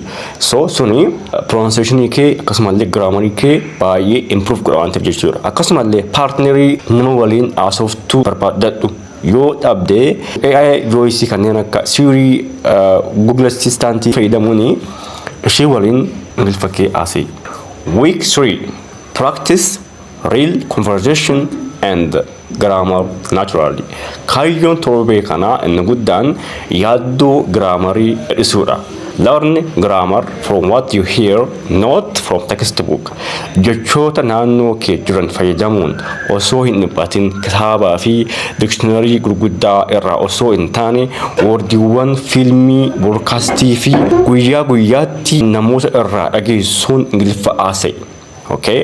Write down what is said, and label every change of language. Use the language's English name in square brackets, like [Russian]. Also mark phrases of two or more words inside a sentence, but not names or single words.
[Oromo] So suni pronunciation kee akkasumallee grammar kee baay'ee improve godha waan ta'eef jechuudha. Akkasumallee partnerii nama waliin asooftu barbaadadhu. Yoo dhabde AI voice kanneen akka Siri, Google Assistant fayyadamuuni ishee waliin Ingiliffa kee haasa'e. [English] Week 3, practice real conversation and grammar naturally. [Oromo] Kaayyoon torbee kanaa inni guddaan yaaddoo graamarii hir'isuudha. [English] Learn grammar from what you hear, not from textbook. [Oromo] Jechoota naannoo kee jiran fayyadamuun osoo hin dhiphatin kitaabaa fi dictionary gurguddaa irraa osoo hin taane wordiiwwan fiilmii, broadcastii fi guyyaatti namoota irraa dhageessuun Ingiliffa haasa'e. Okay?